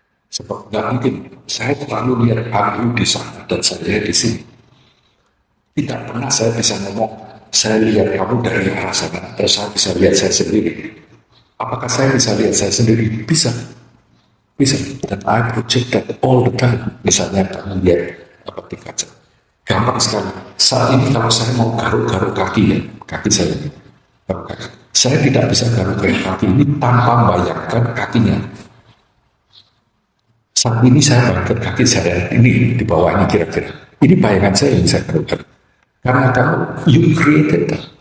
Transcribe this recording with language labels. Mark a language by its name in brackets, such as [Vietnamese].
[Indonesian] Sebab nggak mungkin saya selalu lihat Ayu di sana dan saya di sini. Tidak pernah saya bisa ngomong, saya lihat kamu dari arah sana, terus saya bisa lihat saya sendiri. Apakah saya bisa lihat saya sendiri? Bisa. Dan [English] I project that all the time. [Indonesian] Misalnya kamu lihat apa di kaca. Gampang sekali. Saat ini kalau saya mau garuk-garuk kaki saya ini. Saya tidak bisa garuk-garuk kaki ini tanpa membayangkan kakinya. Saat ini saya bayangkan kaki saya ini di bawah ini kira-kira. Ini bayangan saya yang saya garuk-garuk. Karena kamu, [English] you created that.